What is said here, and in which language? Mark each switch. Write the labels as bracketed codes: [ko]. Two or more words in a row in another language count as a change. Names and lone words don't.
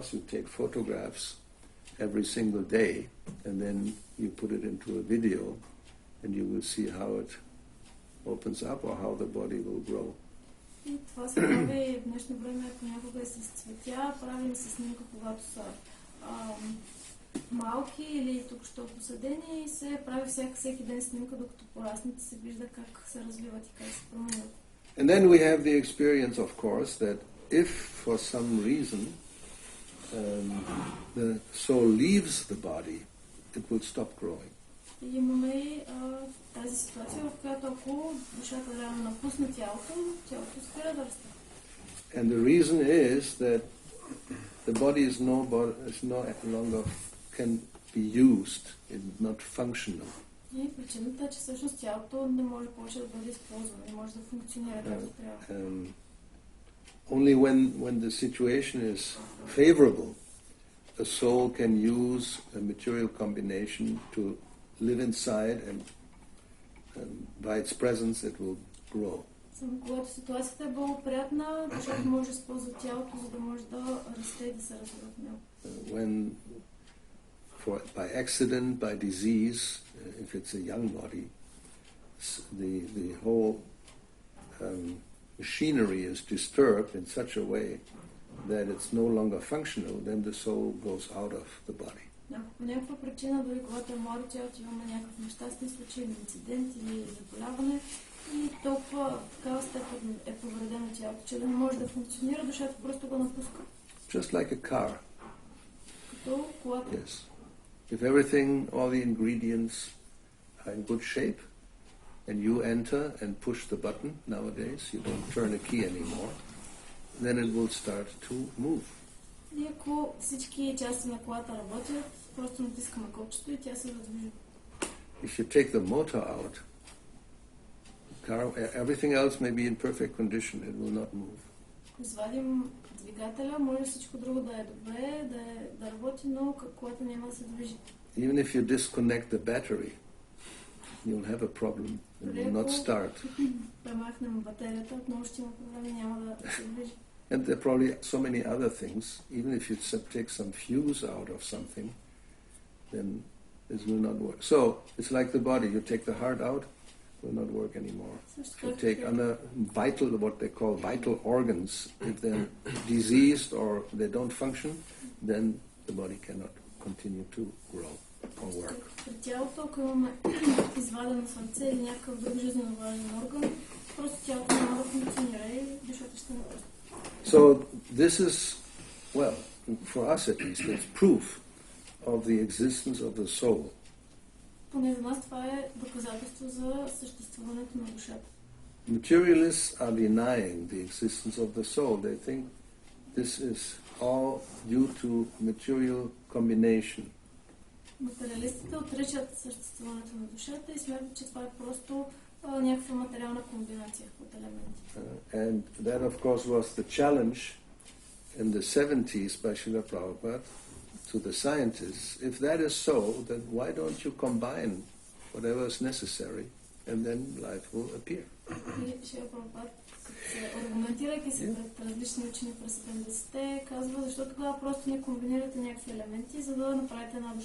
[en] You take photographs every single day, and then you put it into a video, and you will see how it opens up or how the body will grow. [bg] И това се прави в днешно време понякога и с цветя, правим се снимка, когато са малки или тук що посадени и се прави всеки ден снимка, докато пораснат и се вижда как се развиват и как се променят. [en] And then we have the experience, of course, that if for some reason the soul leaves the body, it will stop growing. [bg] И имаме и тази ситуация, в която ако душата реално напусне тялото спира да расте. [en] And the reason is that the body is no longer can be used, it's not functional. [bg] И причината е, че всъщност тялото не може повече да бъде използвано, не може да функционира както трябва. [en] Only when the situation is favorable, the soul can use a material combination to live inside, and by its presence it will grow. [bg] Само когато ситуацията е благоприятна, защото може да използва тялото, за да може да расте и да се развива в него. [en] When by accident, by disease, if it's a young body, the whole machinery is disturbed in such a way that it's no longer functional, then the soul goes out of the body. [bg] По някаква причина, дори когато е младо тялото, имаме някакъв нещастен случай, инцидент или заболяване, и толкова в такава степен е повредено тялото, че да не може да функционира, душата просто го напуска. [en] Just like a car. [bg] Като колата. [en] Yes. If everything, all the ingredients are in good shape, and you enter and push the button nowadays, you don't turn a key anymore, then it will start to move. [bg] И ако всички части на колата работят, просто натискаме копчето и тя се раздвижи. [en] If you take the motor out, everything else may be in perfect condition, it will not move. [bg] Ако извадим двигателя, може всичко друго да е добре, да работи, но колата няма да се движи. [en] Even if you disconnect the battery, you'll have a problem. It will not start. [bg] Премахнем батерията, отново ще има проблеми, няма да се движи. [en] And there are probably so many other things. Even if you take some fuse out of something, then this will not work. So it's like the body. You take the heart out, it will not work anymore. If you take other vital, what they call vital organs, if they're diseased or they don't function, then the body cannot continue to grow or work. [bg] При тялото, ако имаме извадено сърце или някакъв друг жизненно важен орган, просто тялото няма да функционира и душата ще напусне. [en] So this is, well, for us at least, it's proof of the existence of the soul. [bg] Поне за нас това е доказателство за съществуването на душата. [en] Materialists are denying the existence of the soul. They think this is all due to material combination. [bg] Материалистите отричат съществуването на душата и смятат, че това е просто някаква материална комбинация от елементи. [en] And that, of course, was the challenge in the 70s by Srila Prabhupada to the scientists. If that is so, then why don't you combine whatever is necessary, and then life will appear. [bg] И Шрила Прабхупад, аргументирайки се пред различни учени през 70-те, казва, защо тогава просто не комбинирате някакви елементи, за да направите една душа.